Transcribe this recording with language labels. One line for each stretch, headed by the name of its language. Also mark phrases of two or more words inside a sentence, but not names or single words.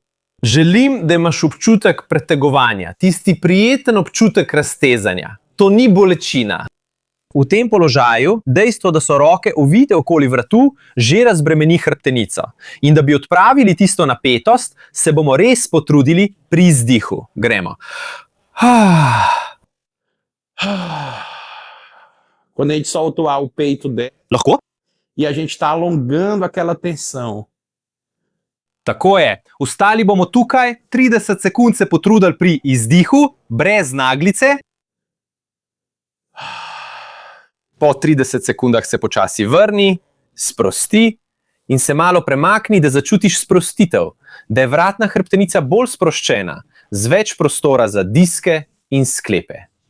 Slovenian: Želim, da imaš občutek pretegovanja, tisti prijeten občutek raztezanja. To ni bolečina. V tem položaju, dejstvo, da so roke ovite okoli vratu, že razbremeni hrbtenico. In da bi odpravili tisto napetost, se bomo res potrudili pri izdihu. Gremo.
Portuguese: Quando a gente solta o ar, o peito dela.
Slovenian: Lahko?
Portuguese: E a gente está alongando aquela tensão.
Slovenian: Tako je. Ustali bomo tukaj, 30 sekund se potrudili pri izdihu, brez naglice. Po 30 sekundah se počasi vrni, sprosti in se malo premakni, da začutiš sprostitev, da je vratna hrbtenica bolj sproščena, z več prostora za diske in sklepe.